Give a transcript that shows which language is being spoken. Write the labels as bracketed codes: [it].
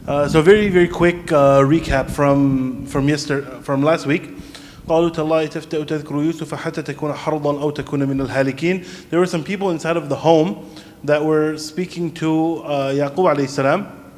[en] So very quick recap from last week. [ar] قالوا تالله تفتأ تذكر يوسف حتى تكون حرضا أو تكون من الهالكين. [en] There were some people inside of the home that were speaking to Yaqub alayhi salam.